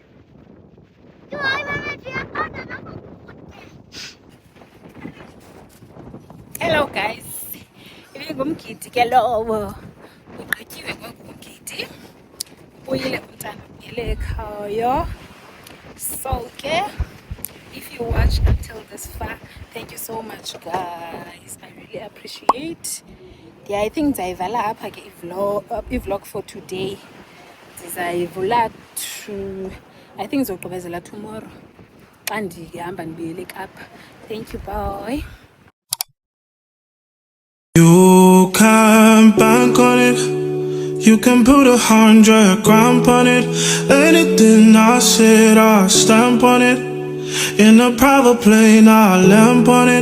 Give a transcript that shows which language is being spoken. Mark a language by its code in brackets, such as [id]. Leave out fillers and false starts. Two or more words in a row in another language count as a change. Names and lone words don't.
[en] Hello guys. [xh] Ibingumgidi ke lowo. Ugqityiwe ngumgidi. Uyile umntana uyele ekhaya. [en] So ke if you watch until this far, thank you so much guys. I really appreciate. Yeah, I think [xh] ndzayivala apha ke i-vlog [en] for today. [xh] Ndizayivula [en] to I think [xh] ngizogqibezela tomorrow. Xa ndihamba ndibuyele eKapa. [en] Thank you, bye. You can bank on it. You can put 100 grand on it. Anything I said, I stamp on it. In a private plane, I lamp on it.